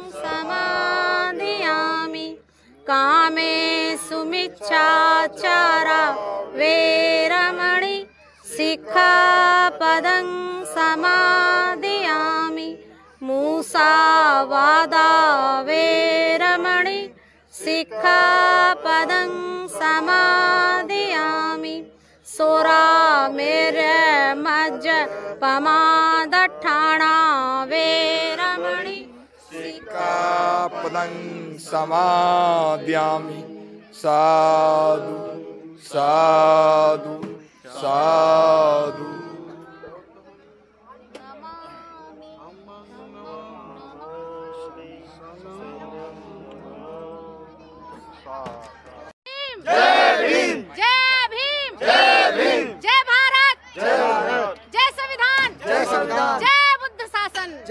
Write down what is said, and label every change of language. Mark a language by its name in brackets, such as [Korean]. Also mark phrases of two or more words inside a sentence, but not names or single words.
[Pali] समादयामि कामेषु मिच्छाचारा वेरमणि सिक्खापदं समादयामि मूसावादा वेरमणि सिक्खापदं समादयामि सोरामेरमज्जपमादट्ठाणा वेरमणि सिक्खापदं समादयामि साधु साधु साधु [Hindi] जय भीम जय भीम जय भीम जय भारत जय संविधान जय बुद्ध शासन